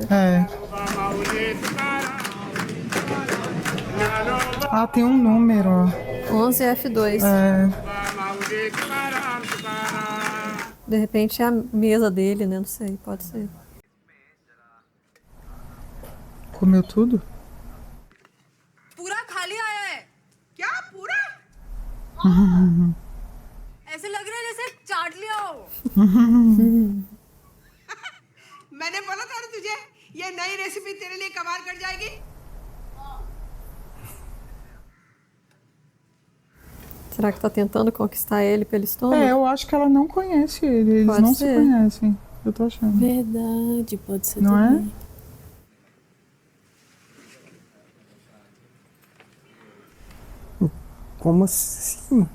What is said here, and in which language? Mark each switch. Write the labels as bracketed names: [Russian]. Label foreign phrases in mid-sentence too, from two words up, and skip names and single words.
[Portuguese] É. Ah, tem um número, ó. 11F2. É. De repente é a mesa dele, né? Não sei, pode ser. Comeu tudo? [Hindi] पूरा खाली आया है क्या पूरा ऐसे लग रहा है जैसे चाट लिया हो मैंने बोला था ना तुझे ये नई रेसिपी तेरे लिए कमाल कर जाएगी [Portuguese] Será que tá tentando conquistar ele pelo estômago? É, eu acho que ela não conhece ele. Eles Pode não ser. se conhecem. Eu tô achando. Verdade, pode ser Não é? também. Como assim?